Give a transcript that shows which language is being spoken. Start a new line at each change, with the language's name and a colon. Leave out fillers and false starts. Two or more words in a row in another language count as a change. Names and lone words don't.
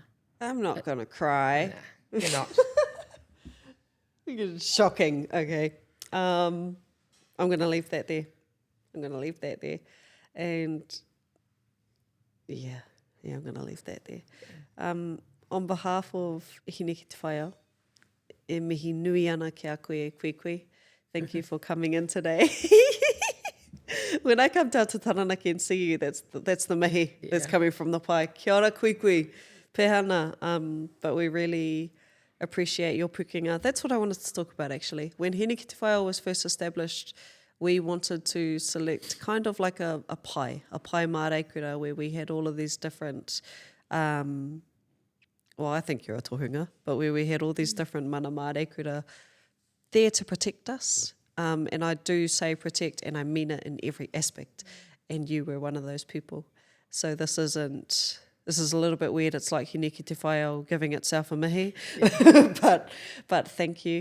English: I'm not going to cry. Nah, you're not. It's shocking. Okay. I'm going to leave that there. And I'm going to leave that there. On behalf of
Māori: Hine Ki Te Wheiao, e mihi nui ana ki a koe koe.
English: Thank you for coming in today. When I come down to Taranaki and see you, that's the mihi that's coming from the pai.
Māori: Kia ora koe pehana.
English: But we really appreciate your pukinga. That's what I wanted to talk about, actually. When Hine Ki Te Wheiao was first established, we wanted to select kind of like a
Māori: pai māreikura,
English: where we had all of these different, I think you're a tohunga, but where we had all these different
Māori: mana māreikura
English: there to protect us. And I do say protect, and I mean it in every aspect. And you were one of those people. So this is a little bit weird. It's like Hine Ki Te Wheiao giving itself a mihi. But thank you.